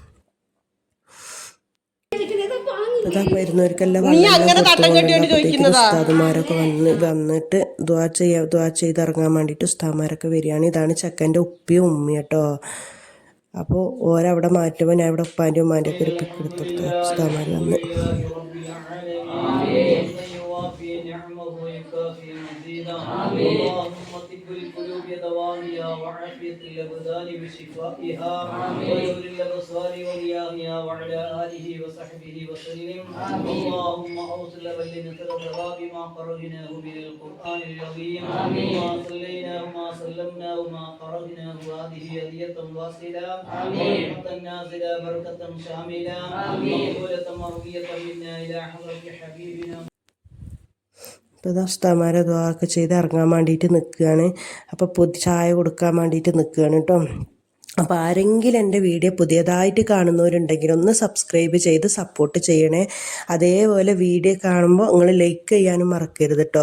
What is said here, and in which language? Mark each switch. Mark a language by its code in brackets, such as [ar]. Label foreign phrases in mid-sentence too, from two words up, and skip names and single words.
[ml] അതാ വരുന്നവർക്കെല്ലാം ഉസ്താദുമാരൊക്കെ വന്നിട്ട് ദുആ ചെയ്ത് ഇറങ്ങാൻ വേണ്ടിയിട്ട് ഉസ്താദുമാരൊക്കെ വരികയാണ്. ഇതാണ് ചെക്കൻ്റെ ഉപ്പയും ഉമ്മയും കേട്ടോ. അപ്പോൾ ഓരവിടെ മാറ്റുമ്പോൾ ഞാൻ ഇവിടെ ഉപ്പാൻ്റെ ഉമ്മാൻ്റെ ഒക്കെ ഒരു പിക്ക് എടുത്തെടുത്തു. ഉസ്താദുമാർ വന്ന് [ar] اللهم طب القلوب دوامها وعافية الأبدان بشفائها ونور الأبصار ورياحها وعلى آله وصحبه وسلم. اللهم أوصل بلغنا الثواب ما قرأناه من القرآن العظيم وما صليناه وما سلمناه وما قرأناه هذه هدية واصلة رحمة نازلة بركة شاملة مقبولة مرضية منا إلى حضرة حبيبنا. [ml] അപ്പോൾ ഉസ്താദുമാരെ ദുആ ഒക്കെ ചെയ്ത് ഇറങ്ങാൻ വേണ്ടിയിട്ട് നിൽക്കുകയാണ്. അപ്പോൾ ചായ കൊടുക്കാൻ വേണ്ടിയിട്ട് നിൽക്കുകയാണ് കേട്ടോ. അപ്പോൾ ആരെങ്കിലും എൻ്റെ വീഡിയോ പുതിയതായിട്ട് കാണുന്നവരുണ്ടെങ്കിൽ ഒന്ന് സബ്സ്ക്രൈബ് ചെയ്ത് സപ്പോർട്ട് ചെയ്യണേ. അതേപോലെ വീഡിയോ കാണുമ്പോൾ നിങ്ങൾ ലൈക്ക് ചെയ്യാനും മറക്കരുത് കേട്ടോ.